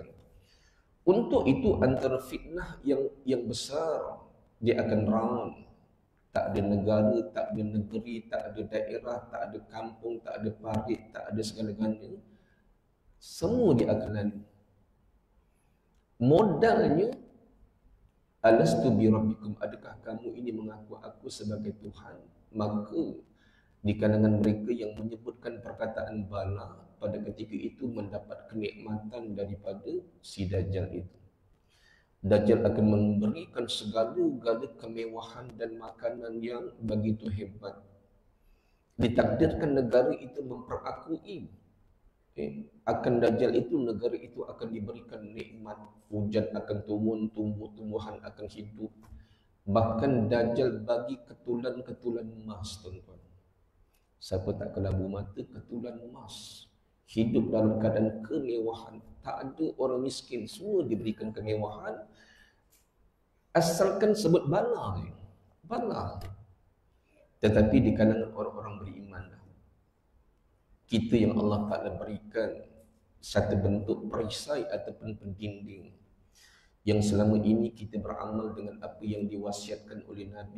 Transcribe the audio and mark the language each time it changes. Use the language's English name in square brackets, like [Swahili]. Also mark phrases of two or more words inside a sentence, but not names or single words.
[Malay] Untuk itu antara fitnah yang besar, dia akan round. Tak ada negara, tak ada negeri, tak ada daerah, tak ada kampung, tak ada parit, tak ada segala-galanya. Semua dia akan lalu. Modalnya, [Arabic] ألست بربكم, [Malay] adakah kamu ini mengaku aku sebagai Tuhan? Maka di kalangan mereka yang menyebutkan perkataan bala, pada ketika itu mendapat kenikmatan daripada si Dajjal itu. Dajjal akan memberikan segala-gala kemewahan dan makanan yang begitu hebat. Ditakdirkan negara itu memperakui akan Dajjal itu, negara itu akan diberikan nikmat, hujan akan turun, tumbuh-tumbuhan akan hidup. Bahkan Dajjal bagi ketulan-ketulan emas, tuan-tuan. Siapa tak kelabu mata, ketulan emas. Hidup dalam keadaan kemewahan. Tak ada orang miskin, semua diberikan kemewahan. Asalkan sebut bala. Bala. Tetapi di kalangan orang-orang beriman, kita yang Allah Ta'ala berikan satu bentuk perisai ataupun pendinding, yang selama ini kita beramal dengan apa yang diwasiatkan oleh Nabi.